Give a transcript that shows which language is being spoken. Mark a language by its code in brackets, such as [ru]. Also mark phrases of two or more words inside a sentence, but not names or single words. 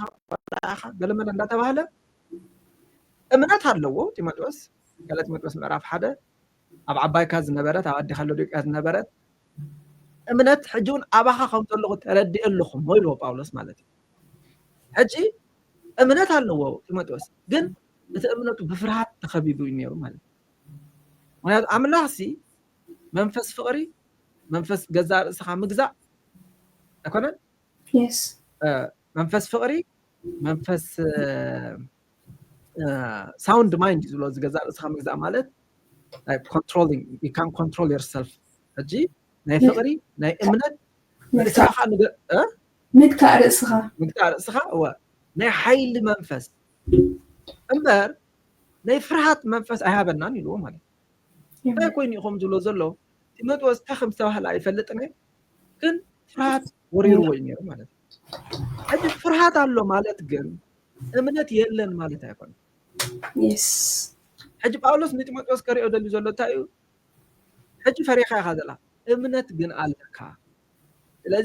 [ti] ገለመለ እንዳተባሃለ እምነት ኣለዎ ጢሞቴዎስ ገለ ጢሞቴዎስ ምዕራፍ 1 ኣብ ዓባይካ ዝነበረት ኣብ ኣዲኻ ሎዶቅያ ዝነበረት እምነት ሕጂ እውን ኣባኻ ከም ዘለኹ ተረዲእ ኣለኹም ኢልዎ ጳውሎስ ማለት እዩ ሕጂ እምነት ኣለዎ ጢሞቴዎስ ግን እቲ እምነቱ ብፍርሃት ተኸቢቡ እዩ ነይሩ ማለት እዩ ምክንያቱ ኣምላኽ ሲ መንፈስ ፍቕሪ መንፈስ ገዛ ርእስኻ ምግዛእ ኣይኮነን መንፈስ ፍቕሪ መንፈስ [en] sound mind [ti] ዝብሎ ዝገዛ ርእስኻ ምግዛእ ማለት [en] controlling you can control yourself [ti] ሕጂ ናይ ፍቕሪ ናይ እምነት ርእስኻ ምግታእ ርእስኻ ናይ ሓይሊ መንፈስ እምበር ናይ ፍርሃት መንፈስ ኣይሃበናን ኢልዎ ማለት እዩ እንታይ ኮይኑ ኢኹም ዝብሎ ዘሎ ጢሞቴዎስ ተኸም ዝተባህለ ኣይፈልጥን ግን ፍርሃት ወሪርዎ እዩ ነይሩ ማለት እዩ ሕጂ ፍርሃት ኣሎ ማለት ግን እምነት የለን ማለት ኣይኮነን ሕጂ ጳውሎስ ንጢሞቴዎስ ከሪኦ ደልዩ ዘሎ እንታይ እዩ ሕጂ ፈሪኻ ኢኻ ዘላ እምነት ግን ኣለካ ስለዚ